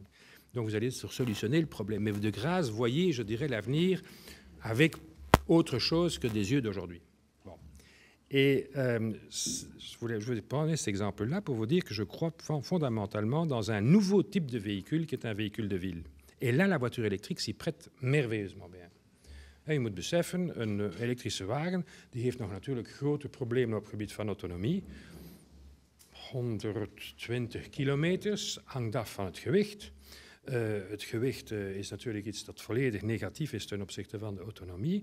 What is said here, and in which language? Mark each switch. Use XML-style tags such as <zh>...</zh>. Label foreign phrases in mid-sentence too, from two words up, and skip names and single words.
<fr>Donc, vous allez solutionner le problème. Mais de grâce, voyez, je dirais, l'avenir avec autre chose que des yeux d'aujourd'hui. Bon. Et je voulais prendre cet exemple-là pour vous dire que je crois fondamentalement dans un nouveau type de véhicule qui est un véhicule de ville. Et là, la voiture électrique s'y prête merveilleusement bien.</fr> <nl>En je moet beseffen, een elektrische wagen die heeft nog natuurlijk grote problemen op het gebied van autonomie. 120 kilometers, hangt af van het gewicht. Het gewicht is natuurlijk iets dat volledig negatief is ten opzichte van de autonomie.</nl>